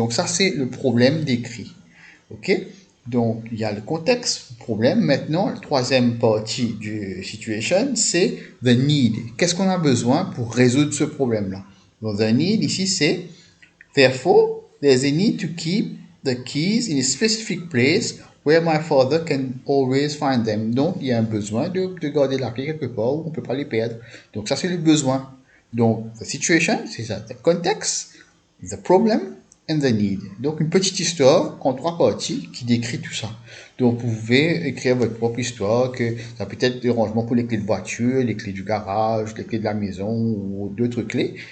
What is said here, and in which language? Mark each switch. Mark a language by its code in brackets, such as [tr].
[fr] Donc ça c'est le problème décrit. OK? Donc il y a le contexte, problème. Maintenant, la troisième partie du situation, c'est the need. Qu'est-ce qu'on a besoin pour résoudre ce problème-là? [en] Donc the need [fr] ici c'est [en] therefore there's a need to keep the keys in a specific place where my father can always find them. [fr] Donc il y a un besoin de garder la clé quelque part où on ne peut pas les perdre. Donc ça c'est le besoin. [en] Donc the situation, [fr] c'est ça, [en] the context, the problem and the need. [fr] Donc une petite histoire en 3 parties qui décrit tout ça. Donc vous pouvez écrire votre propre histoire, que ça peut être des rangements pour les clés de voiture, les clés du garage, les clés de la maison ou d'autres clés.